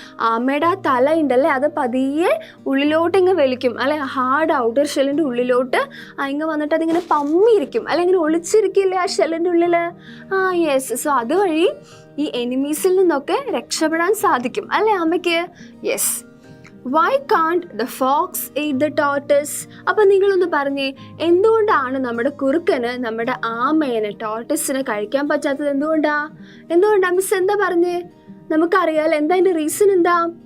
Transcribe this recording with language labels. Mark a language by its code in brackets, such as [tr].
[ml] ആമയുടെ ആ തല ഉണ്ടല്ലേ, അത് പതിയെ ഉള്ളിലോട്ട് ഇങ്ങനെ വലിക്കും അല്ലെ, ഹാർഡ് ഔട്ടർ ഷെല്ലിൻ്റെ ഉള്ളിലോട്ട് ഇങ്ങനെ വന്നിട്ട് അതിങ്ങനെ പമ്മിയിരിക്കും അല്ലെ, ഇങ്ങനെ ഒളിച്ചിരിക്കില്ലേ ആ ഷെല്ലിൻ്റെ ഉള്ളിൽ. യെസ്. സോ അതുവഴി ഈ എനിമീസിൽ നിന്നൊക്കെ രക്ഷപ്പെടാൻ സാധിക്കും അല്ലേ ആമയ്ക്ക്. [en] Yes. Why can't the fox eat the tortoise? [ml] അപ്പം നിങ്ങളൊന്ന് പറഞ്ഞേ, എന്തുകൊണ്ടാണ് നമ്മുടെ കുറുക്കന് നമ്മുടെ ആമേനെ, ടോർട്ടസിനെ കഴിക്കാൻ പറ്റാത്തത്? എന്തുകൊണ്ടാ മിസ് എന്താ പറഞ്ഞേ? നമുക്കറിയാലോ എന്താ അതിൻ്റെ റീസൺ എന്താ?